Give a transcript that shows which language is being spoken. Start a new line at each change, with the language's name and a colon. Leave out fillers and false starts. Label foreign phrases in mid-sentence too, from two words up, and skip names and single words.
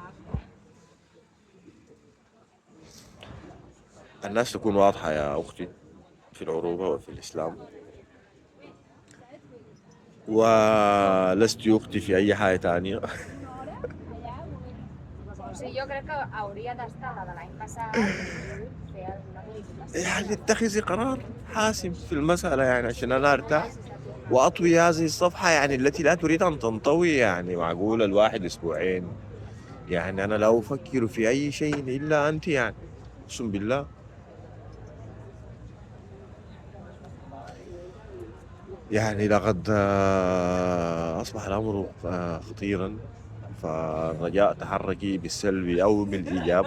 Arabic: الناس تكون واضحة يا أختي في العروبة وفي الإسلام، ولست أختي في أي حاجة تانية.
Catalan: O sigui, jo crec que hauria d'estar la de l'any passat i fer alguna modificació.
Arabic: يعني اتخذي قرار حاسم في المسألة يعني عشان أنا أرتاح وأطوي هذه الصفحة يعني التي لا تريد أن تنطوي. يعني معقول الواحد أسبوعين؟ يعني أنا لا أفكر في أي شيء إلا أنت يعني، أقسم بالله. يعني لقد أصبح الأمر خطيرا، فالرجاء تحركي بالسلب أو بالإيجاب.